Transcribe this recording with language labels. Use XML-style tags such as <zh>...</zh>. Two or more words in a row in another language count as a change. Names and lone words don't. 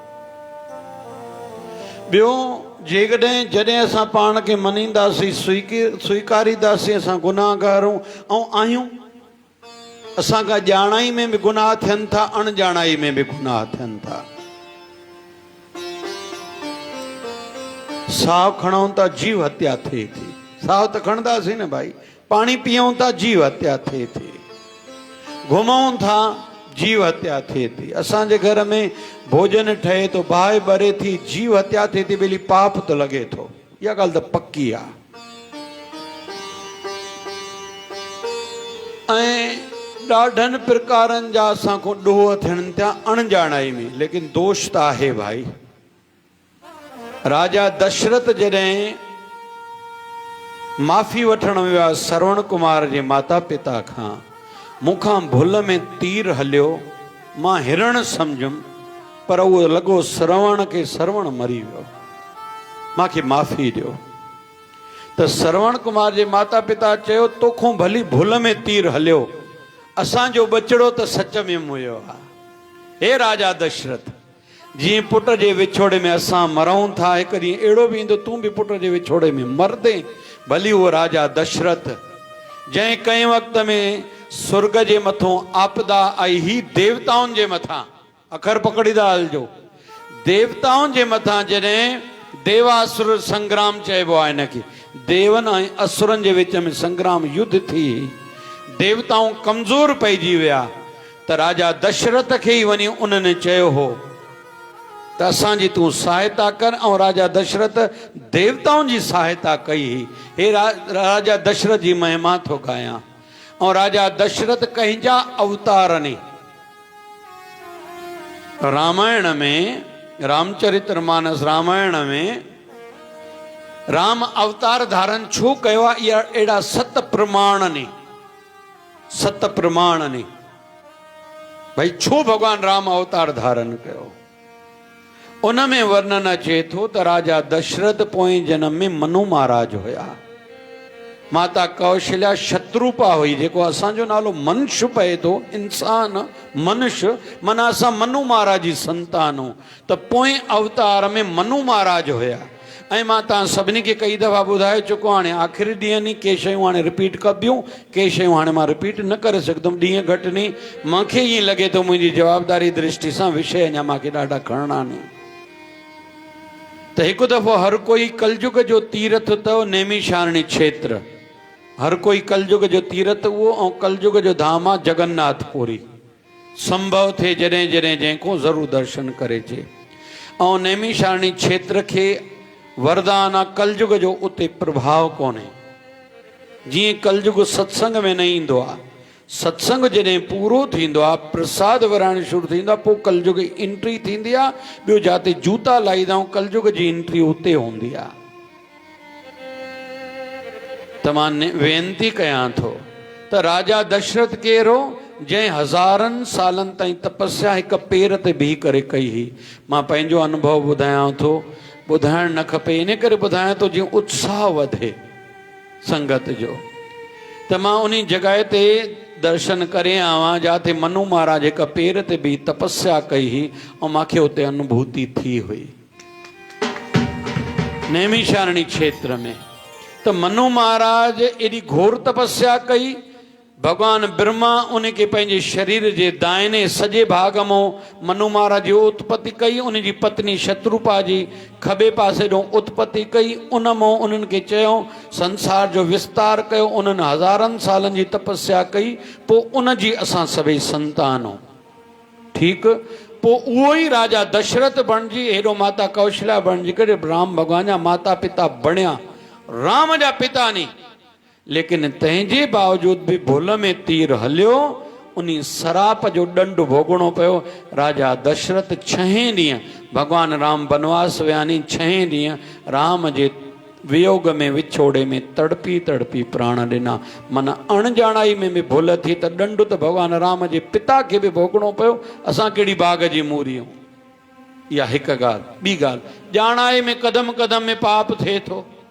<sd>ॿियो, जेकॾहिं जॾहिं असां पाण खे मञींदासीं, स्वीकारींदासीं असां गुनाहगार आहियूं, असांखां ॼाणाई में बि गुनाह थियनि था, अणॼाणाई में बि गुनाह थियनि था। साहु खणूं था, जीव हत्या थिए थी। साहु त खणंदासीं न भाई। पाणी पीऊं था, जीव हत्या थिए थी। घुमूं था, जीव हत्या थिए थी। असांजे घर में भोजन ठहे तो, बाहि ॿरे थी, जीव हत्या थिए थी, ॿिली पाप तो लॻे थो। इहा ॻाल्हि त पक्की आहे। ऐं ॾाढनि प्रकारनि जा असांखो ॾोह थियनि था अणॼाणाई में, लेकिन दोष त आहे भाई। राजा दशरथ जॾहिं माफ़ी वठण वियो आहे श्रवण कुमार जे माता पिता खां, मूंखां भुल में तीर हलियो, मां हिरण सम्झुमि, पर उहो लॻो श्रवण खे, श्रवण मरी वियो, मूंखे माफ़ी ॾियो। त श्रवण कुमार जे माता पिता चयो, तोखों भली भुल में तीर हलियो, असांजो बचिड़ो त सच में मुयो आहे। हे राजा दशरथ, जीअं पुट जे विछोड़े में असां मरूं था, हिकु ॾींहुं अहिड़ो बि ईंदो तूं बि पुट जे विछोड़े में मरदे। भली उहो राजा दशरथ जंहिं कंहिं वक़्त में स्वर्ग जे मथां आपदा आई, ही देवताउनि जे मथां, अखर पकड़ीदा हलजो, देवताउनि जे मथां जॾहिं देवासुर संग्राम चइबो आहे हिनखे, देवनि ऐं असुरनि जे विच में संग्राम, युद्ध थी, देवताऊं कमज़ोर पइजी विया, त राजा दशरथ खे ई वञी उन्हनि चयो हो त असांजी तूं सहायता कर। ऐं राजा दशरथ देवताउनि जी सहायता कई। हे राजा दशरथ जी महिमा थो गायां। ऐं राजा दशरथ कंहिंजा अवतार ने, रामायण में, रामचरितमानस रामायण में राम अवतार धारण छो कयो आहे, इहा अहिड़ा 7 प्रमाण ने, 7 प्रमाण ने भाई छो भगवान राम अवतार धारण कयो। उनमें वर्णन अचे थो त राजा दशरथ पोएं जन्म में मनु महाराज हुया, माता कौशल्या शत्रुपा हुई, जेको असांजो नालो मनुष्य पए थो, इंसान मनुष्य, माना असां मनु महाराज जी संतान हो। त पोएं अवतार में मनु महाराज हुया। ऐं मां तव्हां सभिनी खे कई दफ़ा ॿुधाए चुको, हाणे आख़िरी ॾींहं नी के शयूं हाणे रिपीट कबियूं, के शयूं हाणे मां रिपीट न करे सघंदुमि, ॾींहं घटि नी। मूंखे ईअं लॻे थो मुंहिंजी जवाबदारी दृष्टि सां विषय अञा मूंखे ॾाढा खणणा आहिनि। त हिकु दफ़ो हर कोई कलयुग जो तीर्थ अथव नैमिषारण्य क्षेत्र, हर कोई कलयुग जो तीर्थ उहो, ऐं कलयुग जो धाम आहे जगन्नाथपुरी। संभव थिए जॾहिं जॾहिं जंहिंखो ज़रूरु दर्शन करे अचे। ऐं नैमिषारण्य क्षेत्र खे वरदान आहे कलयुग जो उते प्रभाव कोन्हे। जीअं कलयुग सत्संग में न ईंदो आहे, सत्संग जॾहिं पूरो थींदो आहे, प्रसाद विराइण शुरू थींदो आहे, पोइ कलयुग जी एंट्री थींदी आहे। ॿियो जिते जूता लाहींदा आहियूं, कलयुग जी एंट्री उते हूंदी आहे। त मां वेनती कयां थो त राजा दशरथ केरो, जंहिं हज़ारनि सालनि ताईं तपस्या हिकु पेर ते बीह करे कई हुई। मां पंहिंजो अनुभव ॿुधायां थो, ॿुधाइणु न खपे, इन करे ॿुधायां थो जीअं उत्साह वधे संगत जो। त मां उन जॻह ते दर्शन करे आवां जिते मनु महाराज हिकु पेर ते बि तपस्या कई हुई, ऐं मूंखे उते अनुभूति थी हुई नैमिषारण्य क्षेत्र में। त मनु महाराज एॾी घोर तपस्या कई, भगवान ब्रह्मा उनखे पंहिंजे शरीर जे दाहिने सॼे भाग मां मनु महाराज जी उत्पत्ति कई, उनजी पत्नी शत्रुपा जी खॿे पासे ॾों उत्पत्ति कई। उन मां उन्हनि खे चयो संसार जो विस्तार कयो, उन्हनि हज़ारनि सालनि जी तपस्या कई, पोइ उनजी असां सभई संतान हो। ठीकु, पोइ उहो ई राजा दशरथ बणिजी, हेॾो माता कौशल्या बणिजी करे राम भॻवान जा माता पिता बणिया, राम जा पिता नी। लेकिन तंहिंजे बावजूद बि भुल में तीर हलियो, उन सराप जो ॾंडु भोगणो पियो। राजा दशरथ 6 ॾींहं, भगवान राम बनवास विया नी, 6 ॾींहं राम जे वियोग में, विछोड़े में तड़पी तड़पी प्राण ॾिना। माना अणॼाणाई में बि भुल थी त ॾंडु त भगवान राम जे पिता खे बि भोगणो पियो। असां कहिड़ी बाग जी मूरियूं। इहा हिकु ॻाल्हि। ॿी ॻाल्हि, ॼाणाई में क़दम क़दम में पाप थिए थो।</sd>